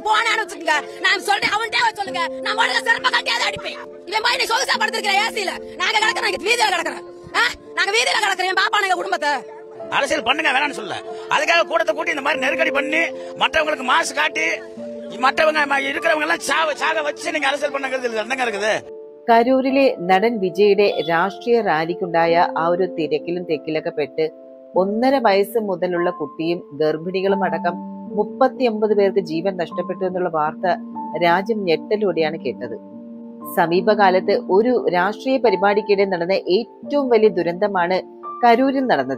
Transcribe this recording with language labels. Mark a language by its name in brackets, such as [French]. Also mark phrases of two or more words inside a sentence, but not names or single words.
[Tamil] போனான்னு வச்சுக்கோங்க, நான் சொல்றேன், அவன்கிட்ட சொல்லுங்க, நான் முதல்ல சிறப்ப கட்டியாத அடிப்பேன். இவன் போய் நீ சொகுசா படுத்திருக்கிற ஏசியில, நாங்க கிடக்கிறோம், வீதியில கிடக்குறோம். நாங்க வீதியில கிடக்குறேன், என் பாப்பா எங்க குடும்பத்தை. அரசியல் பண்ணுங்க வேணாம்னு சொல்ல, அதுக்காக கூட்டத்தை கூட்டி இந்த மாதிரி நெருக்கடி பண்ணி மற்றவங்களுக்கு மாசு காட்டி மற்றவங்க இருக்கிறவங்க எல்லாம் சாக வச்சு நீங்க அரசியல் பண்ணுங்கிறது என்னங்க இருக்குது? [Malayalam] കരൂരിലെ നടൻ വിജയുടെ രാഷ്ട്രീയ റാലിക്കുണ്ടായ ആ ഒരു തിരക്കിലും തെക്കിലൊക്കെ പെട്ട് 1.5 വയസ്സ് മുതലുള്ള കുട്ടിയും ഗർഭിണികളും അടക്കം 39 പേർക്ക് ജീവൻ നഷ്ടപ്പെട്ടു എന്നുള്ള വാർത്ത രാജ്യം ഞെട്ടലോടെയാണ് കേട്ടത്. സമീപകാലത്ത് ഒരു രാഷ്ട്രീയ പരിപാടിക്കിടെ നടന്ന ഏറ്റവും വലിയ ദുരന്തമാണ് കരൂരിൽ നടന്നത്.